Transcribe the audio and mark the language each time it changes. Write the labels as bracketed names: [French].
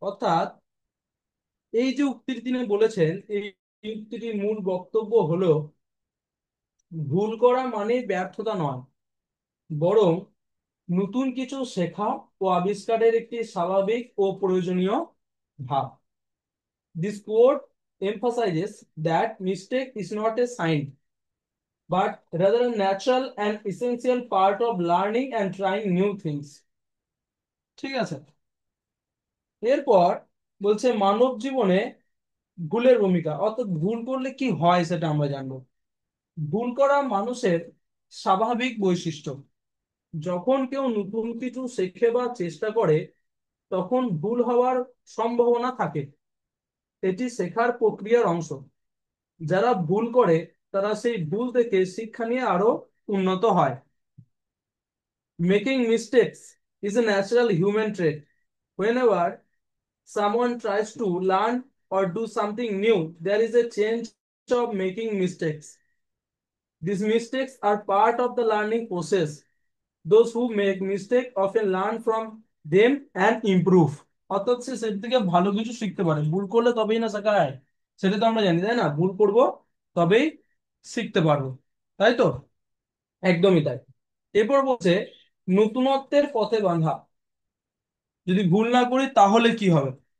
[Bangla] অর্থাৎ এই যে উক্তিটি তিনি বলেছেন, এই উক্তিটির মূল বক্তব্য হলো ভুল করা মানে ব্যর্থতা নয়, বরং নতুন কিছু শেখা ও আবিষ্কারের একটি স্বাভাবিক ও প্রয়োজনীয় ধাপ। [English] This quote emphasizes that mistake is not a sign, but rather a natural and essential part of learning and trying new things. [Bangla] ঠিক আছে। এরপর বলছে মানব জীবনে ভুলের ভূমিকা, অর্থাৎ ভুল করলে কি হয় সেটা আমরা জানবো। ভুল করা মানুষের স্বাভাবিক বৈশিষ্ট্য। যখন কেউ নতুন কিছু শেখে বা চেষ্টা করে, তখন ভুল হওয়ার সম্ভাবনা থাকে। এটি শেখার প্রক্রিয়ার অংশ। যারা ভুল করে তারা সেই ভুল থেকে শিক্ষা নিয়ে আরো উন্নত হয়। [English] Making mistakes is a natural human trait. Whenever someone tries to learn or do something new, there is a chance of making mistakes. These mistakes are part of the learning process. Those who make mistakes often learn from them and improve. [Bangla] অর্থাৎ সে সেটা থেকে ভালো কিছু শিখতে পারে। ভুল করলে তবেই না শেখা হয়, সেটা তো আমরা জানি, তাই না? ভুল করব তবেই শিখতে পারবো, তাই তো? একদমই তাই। এরপর বলছে নতুনত্বের পথে বাঁধা। যদি ভুল না করি তাহলে কি হবে?